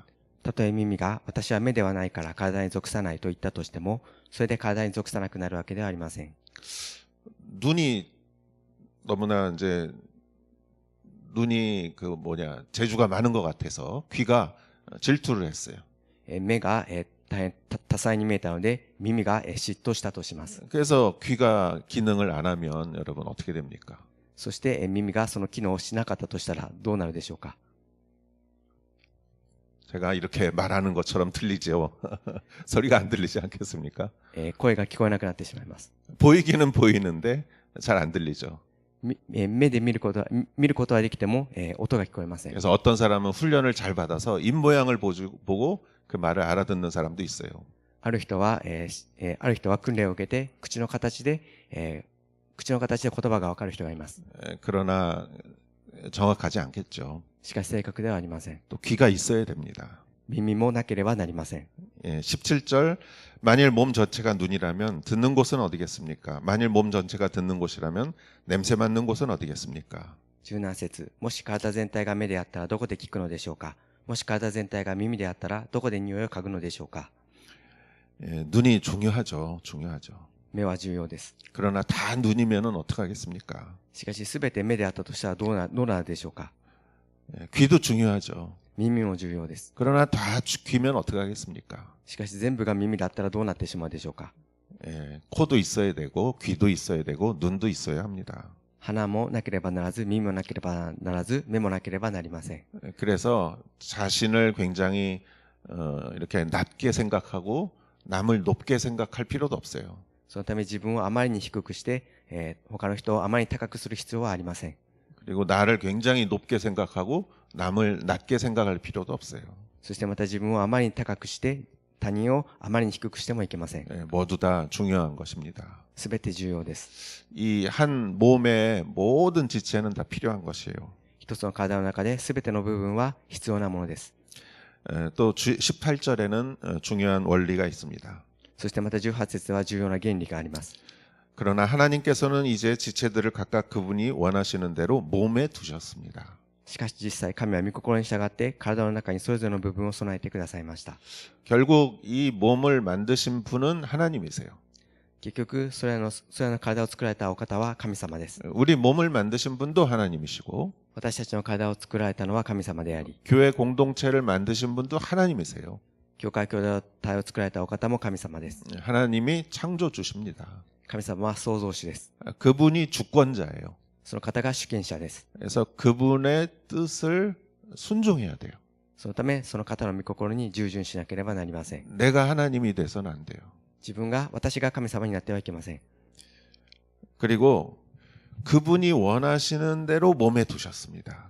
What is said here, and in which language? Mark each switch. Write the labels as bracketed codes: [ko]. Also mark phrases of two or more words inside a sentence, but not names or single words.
[ja] たとえ耳が私は目ではないから体に属さないと言ったとしてもそれで体に属さなくなるわけではありません。 [ko] 눈이 너무나 이제 눈이 재주가 많은 것 같아서 귀가 질투를 했어요. [ja] 目が、大変多彩に見えたので耳が、嫉妬したとします。 [ko] 그래서 귀가 기능을 안 하면 여러분 어떻게 됩니까? [ja] そして、耳がその機能をしなかったとしたらどうなるでしょうか。 [ko] 제가 이렇게 말하는 것처럼 들리죠. 소리가 안 들리지 않겠습니까? [ja] 声が聞こえなくなってしまいます。 [ko] 보이기는 보이는데 잘 안 들리죠. [ja] 目で見ることはできても、音が聞こえません。 [ko] 그래서 어떤 사람은 훈련을 잘 받아서 입 모양을 보고 그 말을 알아듣는 사람도 있어요. [ja] ある人は訓練を受けて口の形で言葉がわかる人がいます。 [ko] 그러나 정확하지 않겠죠. [ja] しかし正確ではありません。 [ko] 또 귀가 있어야 됩니다. [ja] 耳もなければなりません。 [ko] 17절 만일 몸 전체가 눈이라면 듣는 곳은 어디겠습니까? 만일 몸 전체가 듣는 곳이라면 냄새 맡는 곳은 어디겠습니까? [ja] 17 節もし体全体が目であったらどこで聞くのでしょうか。もし体全体が耳であったらどこで匂いを嗅ぐのでしょうか。 [ko] 눈이 중요하죠. [ja] 目は重要です。 [ko] 그러나 다 눈이면은 어떡하겠습니까? [ja] しかしすべて目であったとしたらどうなるでしょうか。 [ko] 귀도 중요하죠. [ja] 耳も重要です。 [ko] 그러나 다 귀면 어떡하겠습니까? [ja] しかし全部が耳だったらどうなってしまうでしょうか。 [ko] 예, 코도 있어야 되고 귀도 있어야 되고 눈도 있어야 합니다. [ja] 鼻もなければならず、耳もなければならず、目もなければなりません。 [ko] 그래서 자신을 굉장히 이렇게 낮게 생각하고 남을 높게 생각할 필요도 없어요. [ja] そのため自分をあまりに低くして、他の人をあまりに高くする必要はありません。 [ko] 그리고 나를 굉장히 높게 생각하고 남을 낮게 생각할 필요도 없어요. [ja] そしてまた自分をあまりに高くして、他人をあまりに低くしてもいけません。 [ko] 예, 모두 다 중요한 것입니다. [ja] すべて重要です。 [ko] 이 한 몸의 모든 지체는 다 필요한 것이에요. [ja] 一つの体の中で、すべての部分は必要なものです。 [ko] 또 18절에는 중요한 원리가 있습니다. [ja] そしてまた18節は重要な原理があります。 [ko] 그러나 하나님께서는 이제 지체들을 각각 그분이 원하시는 대로 몸에 두셨습니다. [ja] しかし実際、神は御心に従って体の中にそれぞれの部分を備えてくださいました。 [ko] 결국 이 몸을 만드신 분은 하나님이세요. [ja] 結局、それらの体を作られたお方は神様です。 [ko] 우리 몸을 만드신 분도 하나님이시고 [ja] 私たちの体を作られたのは神様であり、 [ko] 교회 공동체를 만드신 분도 하나님이세요. [ja] 教会兄弟を作られたお方も神様です。 [ko] 하나님이 창조주십니다. [ja] 神様は創造主です。 [ko] 그분이 주권자예요. [ja] その方が主権者です。 [ko] 그래서 그분의 뜻을 순종해야 돼요. [ja] そのため、その方の御心に従順しなければなりません。 [ko] 내가 하나님이 돼서는 안 돼요. [ja] 私が神様になってはいけません。 [ko] 그리고 그분이 원하시는 대로 몸에 두셨습니다.